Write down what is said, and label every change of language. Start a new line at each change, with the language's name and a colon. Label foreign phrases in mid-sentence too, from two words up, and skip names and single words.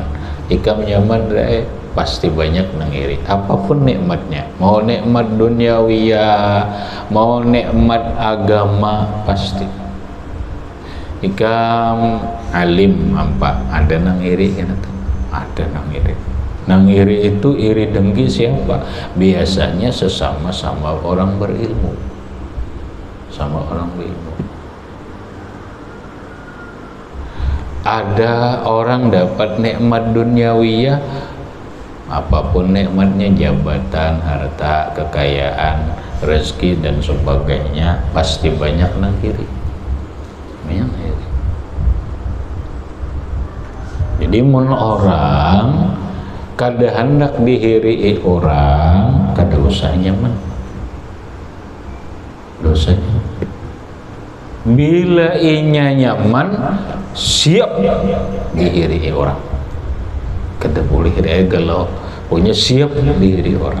Banjar: Ikam nyaman rek, pasti banyak nang iri. Apapun nikmatnya, mau nikmat duniawiyah, mau nikmat agama, pasti. Ikam alim apa, ada nang iri kan? Ada nang iri. Nang iri itu iri dengki siapa?
Indonesian: Biasanya sesama-sama orang berilmu, sama orang berilmu. Ada orang dapat nikmat duniawiyah, apapun nikmatnya, jabatan, harta, kekayaan, rezeki dan sebagainya, pasti banyak nang iri. Banyak iri.
Banjar: Jadi mun orang kada hendak dihiri orang, kada usah nyaman, dosanya. Bila inya nyaman, siap dihiri orang, kada boleh galau, punya siap dihiri orang.